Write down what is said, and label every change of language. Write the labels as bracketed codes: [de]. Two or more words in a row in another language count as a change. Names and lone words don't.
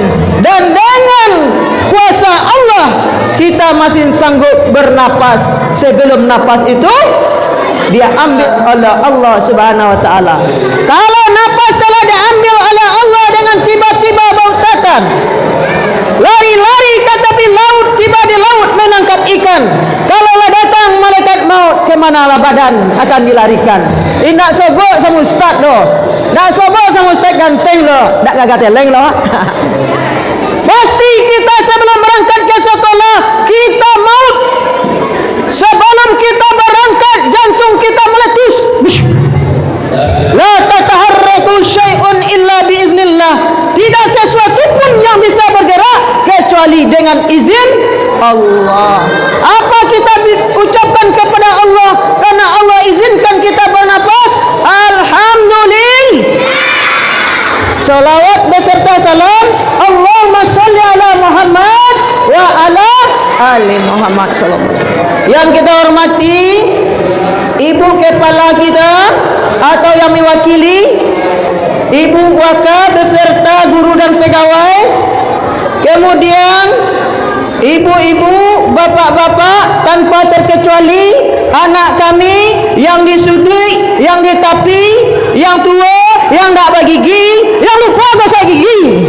[id] Dan dengan kuasa Allah kita masih sanggup bernapas sebelum napas itu dia ambil oleh Allah [ar] سبحانه وتعالى. [id] Kalau napas telah diambil oleh Allah dengan tiba-tiba bautakan, lari-lari ke tepi laut, tiba di laut menangkap ikan. Kalaulah datang malaikat maut, kemanalah badan akan dilarikan. [min] Indak sobok sama ustaz doh, dak sobok sama ustaz ganteng doh, dak gagah teleng doh. [id] Pasti kita sebelum berangkat ke sekolah kita maut. Sebelum kita berangkat jantung kita meletus. [ar] لا تتحرك شيء إلا بإذن الله. [id] Tidak sesuatu pun yang bisa bergerak kecuali dengan izin Allah. Apa kita ucapkan kepada Allah karena Allah izinkan kita bernapas? Alhamdulillah. Salawat beserta salam [ar] اللهم صل على محمد وعلى آل محمد صلى الله عليه وسلم. [id] Yang kita hormati ibu kepala kita atau yang mewakili ibu wakaf beserta guru dan pegawai, kemudian ibu-ibu, bapak-bapak tanpa terkecuali, anak kami yang disudut, yang ditapi, yang tua, yang tak bagi gigi, yang lupa gosok gigi.